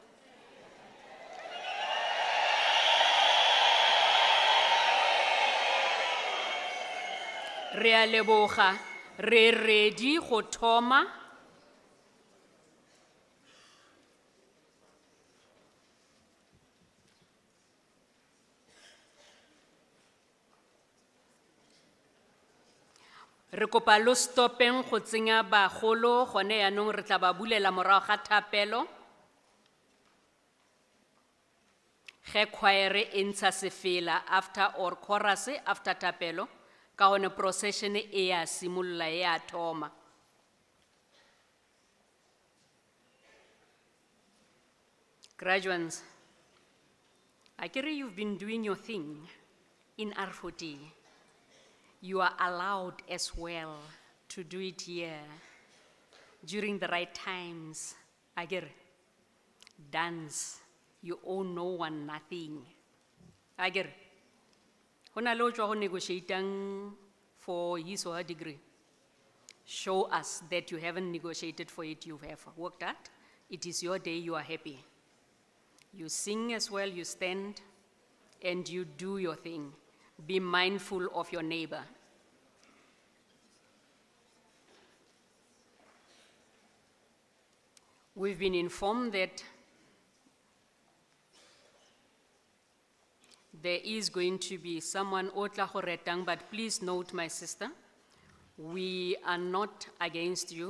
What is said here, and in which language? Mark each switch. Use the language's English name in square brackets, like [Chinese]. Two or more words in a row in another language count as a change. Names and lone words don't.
[Tswana] re a leboga re ready go thoma re kopa lo stopeng go tsenya bagolo gone yaanong re tla ba bulela morago ga thapelo ge choir e ntsha sefela [English] after or chorus after [Tswana] thapelo ka gone procession e ya simolola e a thoma [English] graduates akere you've been doing your thing in R40 you are allowed as well to do it here during the right times akere dance you owe no one nothing akere [Tswana] Hona lo tswa go [English] negotiating for his or her degree. Show us that you haven't negotiated for it, you have worked at. It is your day, you are happy. You sing as well, you stand, and you do your thing. Be mindful of your neighbor. We've been informed that there is going to be someone [Tswana] otla go retang, [English] but please note, my sister, we are not against you.